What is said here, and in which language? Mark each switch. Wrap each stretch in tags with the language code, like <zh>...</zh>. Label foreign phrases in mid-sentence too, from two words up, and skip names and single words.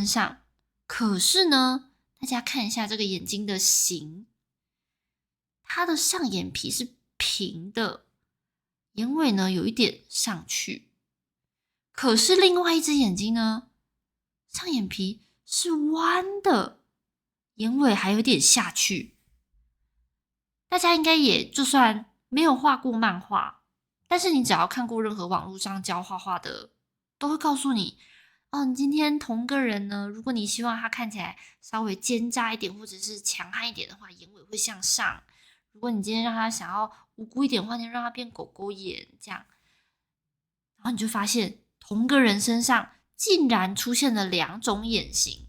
<zh>上，可是呢，大家看一下這個眼睛的形，它的上眼皮是平的，眼尾呢有一點上去，可是另外一隻眼睛呢，上眼皮是彎的，眼尾還有點下去。大家應該也就算沒有畫過漫畫，但是你只要看過任何網絡上教畫畫的，都會告訴你，哦，你今天同個人呢，如果你希望他看起來稍微奸詐一點或者是強悍一點的話，眼尾會向上；如果你今天讓他想要無辜一點的話，你讓他變狗狗眼這樣，然後你就發現同個人身上竟然出現了兩種眼型。</zh>